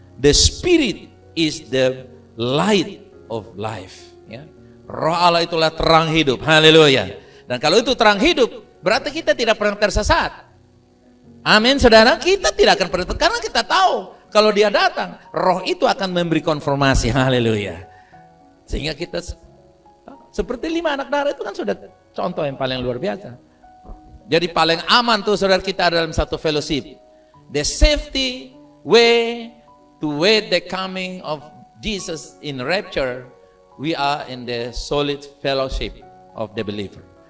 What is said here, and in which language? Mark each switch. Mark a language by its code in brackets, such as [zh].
[en] The Spirit is the light of life. [id] Ya. Roh Allah itulah terang hidup. Haleluya. Dan kalau itu terang hidup, berarti kita tidak pernah tersesat. Amin, saudara. Kita tidak akan pernah, karena kita tahu kalau dia datang, roh itu akan memberi konfirmasi. Haleluya. Sehingga kita seperti 5 anak darah itu kan sudah contoh yang paling luar biasa. Jadi paling aman tuh saudara kita dalam satu fellowship. [en] The safety way to wait the coming of Jesus in rapture, we are in the solid fellowship of the believer.